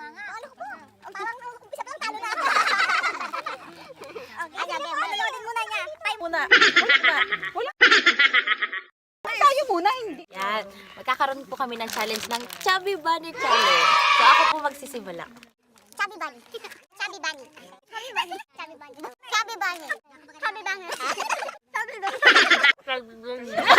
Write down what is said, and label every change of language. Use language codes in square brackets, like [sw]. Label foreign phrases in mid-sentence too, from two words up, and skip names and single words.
[tl] Ano po? Parang umpisa pa lang talo na. Okay, malulodin muna niya. Muna. Tayo muna, hindi. Yan. Magkakaroon po kami ng challenge ng Chubby Bunny Challenge. So ako po magsisimula. Chubby bunny. Chubby bunny. Chubby bunny. Chubby bunny. Chubby bunny. Chubby bunny. Chubby bunny.